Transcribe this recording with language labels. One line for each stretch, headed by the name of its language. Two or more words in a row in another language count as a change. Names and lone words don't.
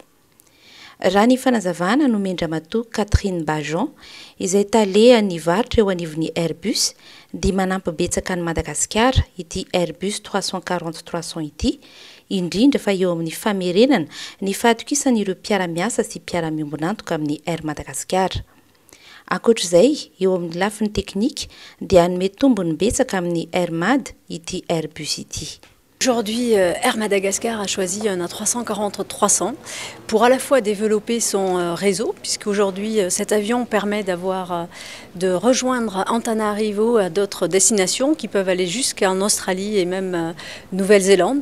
Malagasy: Raha ny fanazavana no Mendramatoa Catherine Bajan izay talehan'ny varotra eo anivon'ny Airbus dia manampy betsaka ny Madagasikara ity Airbus 340-300 ity, indrindra fa eo amin'ny famerenana ny fahatokisan'ireo mpiara-miasa sy mpiara-miombonantoka amin'ny Air Madagasikara. Ankoatr'izay, eo amin'ny lafiny teknika dia hanome tombony betsaka amin'ny Air Mad ity Airbus ity.
French: Aujourd'hui, Air Madagascar a choisi un A340-300 pour à la fois développer son réseau, puisqu'aujourd'hui cet avion permet de rejoindre Antananarivo à d'autres destinations qui peuvent aller jusqu'en Australie et même Nouvelle-Zélande.